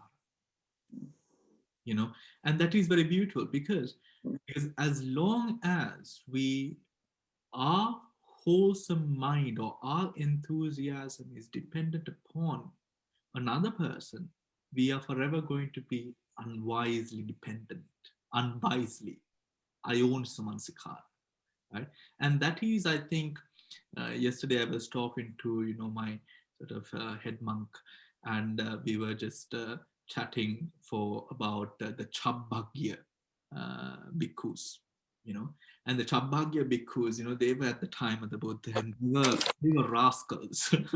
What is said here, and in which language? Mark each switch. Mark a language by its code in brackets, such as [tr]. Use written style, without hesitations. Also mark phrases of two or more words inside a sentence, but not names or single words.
[en] You know, and that is very beautiful, because as long as our wholesome mind or our enthusiasm is dependent upon another person, we are forever going to be unwisely dependent, unwisely. [pi] Ayoniso manasikara, [en] right? And that is, I think, yesterday I was talking to, my sort of head monk, and we were just chatting for about the [pi] Chabbagya bhikkhus, [en] and the [pi] Chabbagya bhikkhus, [en] they were at the time of the Buddha, and they were rascals.